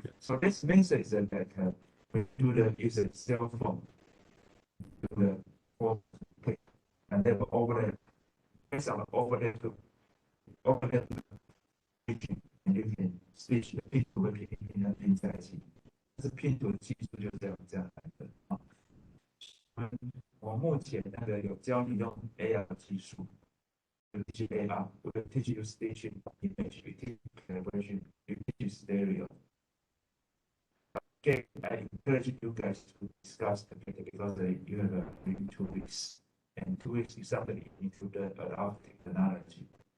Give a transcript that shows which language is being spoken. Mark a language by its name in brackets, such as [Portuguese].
[English] So this means is that we do the user cell phone, do the form click, and then overlay, based on the overlay to stitching, and you can stitch the 拼图和拼在一起。 [Chinese] 这拼图的技术就是这样来的啊。我目前那个有教你用 AR 技术。 [English] You teach AR, we teach you stitching image, we teach calibration, we teach you stereo. Okay, I encourage you guys to discuss together because you have maybe 2 weeks. And 2 weeks is something you need to learn about technology.